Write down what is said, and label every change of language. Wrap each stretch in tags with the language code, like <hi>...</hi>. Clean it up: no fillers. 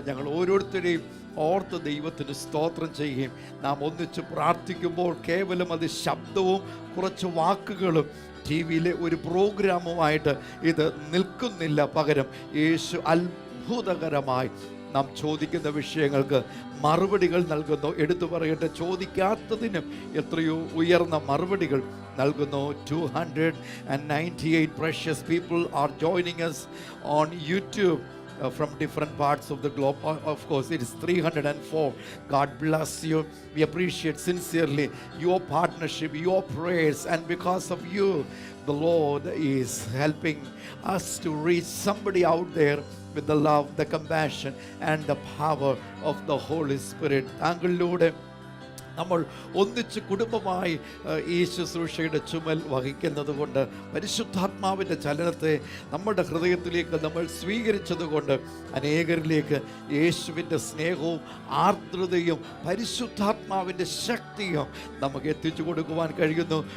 <ml>ഞങ്ങൾ ഓരോരുത്തരെയും ഓർത്ത് ദൈവത്തിന് സ്തോത്രം ചെയ്യുകയും നാം ഒന്നിച്ച് പ്രാർത്ഥിക്കുമ്പോൾ കേവലം അത് ശബ്ദവും കുറച്ച് വാക്കുകളും ടി വിയിലെ ഒരു പ്രോഗ്രാമുമായിട്ട് ഇത് നിൽക്കുന്നില്ല. പകരം യേശു അത്ഭുതകരമായി നാം ചോദിക്കുന്ന വിഷയങ്ങൾക്ക് മറുപടികൾ നൽകുന്നു. എടുത്തു പറയട്ടെ, ചോദിക്കാത്തതിനും എത്രയോ ഉയർന്ന മറുപടികൾ നൽകുന്നു.</ml> <en>298 precious people are joining us on YouTube from different parts of the globe. Of course, it is 304. God bless you. We appreciate sincerely your partnership, your prayers, and because of you, the Lord is helping us to reach somebody out there with the love, the compassion, and the power of the Holy Spirit.</en> <ml>താങ്കളിലൂടെ നമ്മൾ ഒന്നിച്ച് കുടുംബമായി ഈ ശുശ്രൂഷയുടെ ചുമൽ വഹിക്കുന്നത് കൊണ്ട്, പരിശുദ്ധാത്മാവിൻ്റെ ചലനത്തെ നമ്മുടെ ഹൃദയത്തിലേക്ക് നമ്മൾ സ്വീകരിച്ചതുകൊണ്ട് അനേകരിലേക്ക് യേശുവിൻ്റെ സ്നേഹവും ആർദ്രതയും പരിശുദ്ധാത്മാവിൻ്റെ ശക്തിയും നമുക്ക് എത്തിച്ചു കൊടുക്കുവാൻ കഴിയുന്നു.</ml>